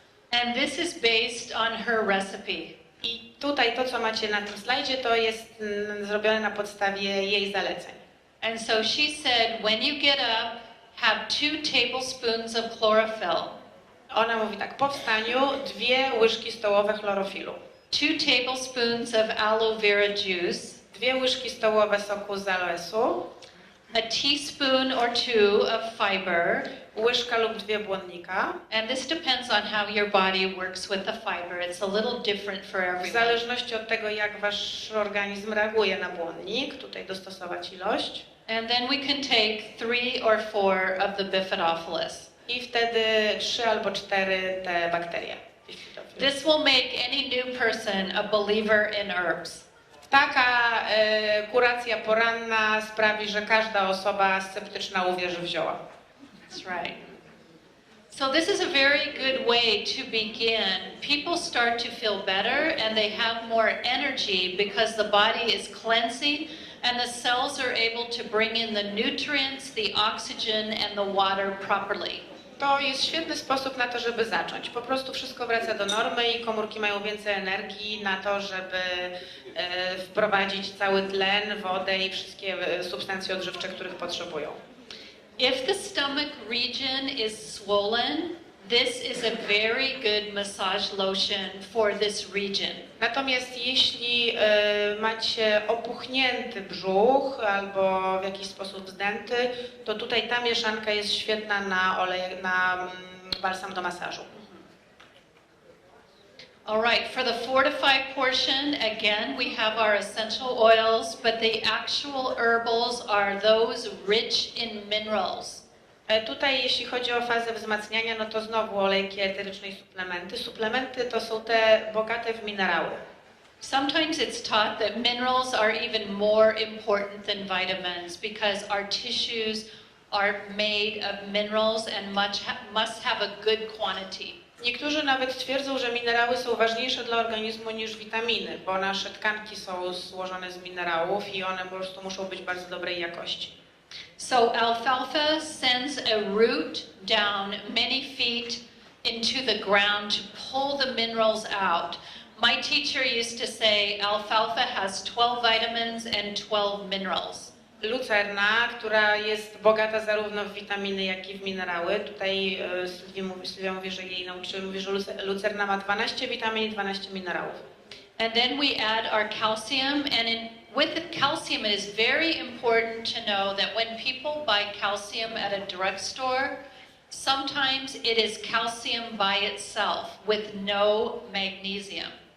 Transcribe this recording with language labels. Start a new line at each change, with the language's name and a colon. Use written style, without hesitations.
English: And this is based on her recipe.
Polish: I tutaj to, co macie na tym slajdzie, to jest zrobione na podstawie jej zaleceń.
English: And so she said, when you get up, have 2 tablespoons of chlorophyll.
Polish: Ona mówi tak, po wstaniu 2 łyżki stołowe chlorofilu.
English: 2 tablespoons of aloe vera juice.
Polish: 2 łyżki stołowe soku z aloesu.
English: A teaspoon or 2 of fiber.
Polish: Łyżka lub 2 błonnika.
English: And this depends on how your body works with the fiber. It's a little different for
Polish: W
English: everyone.
Polish: zależności od tego, jak wasz organizm reaguje na błonnik, tutaj dostosować ilość.
English: And then we can take 3 or 4 of the Bifidobacillus.
Polish: I wtedy 3 albo 4 te bakterie.
English: This will make any new person a believer in herbs.
Polish: Taka kuracja poranna sprawi, że każda osoba sceptyczna uwierzy w zioła.
English: That's right. So this is a very good way to begin. People start to feel better and they have more energy because the body is cleansing and the cells are able to bring in the nutrients, the oxygen and the water properly.
Polish: To jest świetny sposób na to, żeby zacząć. Po prostu wszystko wraca do normy i komórki mają więcej energii na to, żeby wprowadzić cały tlen, wodę i wszystkie substancje odżywcze, których potrzebują.
English: If the stomach region is swollen, this is a very good massage lotion for this region.
Polish: Natomiast jeśli macie opuchnięty brzuch albo w jakiś sposób zdęty, to tutaj ta mieszanka jest świetna na balsam do masażu.
English: All right, for the fortified portion, again, we have our essential oils, but the actual herbals are those rich in minerals.
Polish: Tutaj jeśli chodzi o fazę wzmacniania, no to znowu olejki eteryczne i suplementy. Suplementy to są te bogate w minerały.
English: Sometimes it's taught that minerals are even more important than vitamins because our tissues are made of minerals and must have a good quantity.
Polish: Niektórzy nawet twierdzą, że minerały są ważniejsze dla organizmu niż witaminy, bo nasze tkanki są złożone z minerałów i one po prostu muszą być bardzo dobrej jakości.
English: So alfalfa sends a root down many feet into the ground to pull the minerals out. My teacher used to say alfalfa has 12 vitamins and 12 minerals.
Polish: Lucerna, która jest bogata zarówno w witaminy, jak i w minerały. Tutaj Sylwia mówi, że jej nauczyciel mówi, że lucerna ma 12 witamin i 12 minerałów.
English: And then we add our calcium, and with the calcium, it is very important to know that when people buy calcium at a drugstore, sometimes it is calcium by itself with no magnesium.